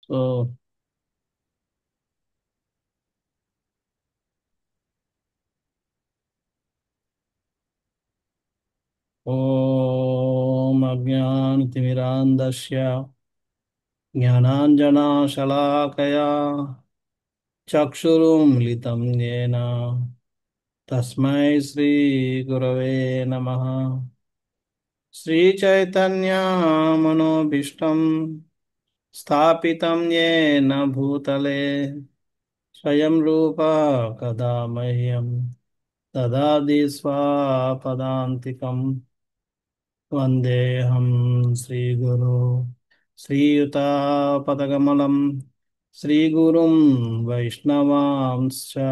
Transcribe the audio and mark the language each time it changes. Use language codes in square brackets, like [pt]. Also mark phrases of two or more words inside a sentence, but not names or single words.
[sa] సో ఓం అజ్ఞానతిమిరాంధస్య జ్ఞానాంజనాశలాకయా చక్షురున్మిళితం येन తస్మై శ్రీ గురవే నమః. శ్రీచైతన్య మనోభీష్టం స్థాపితం येन భూతలే స్వయం రూప కదా మह्यం దదాతి స్వపదాంతికం. వందేహం శ్రీగురు శ్రీయుతాపదకమలం శ్రీగురుం వైష్ణవాంశ్చ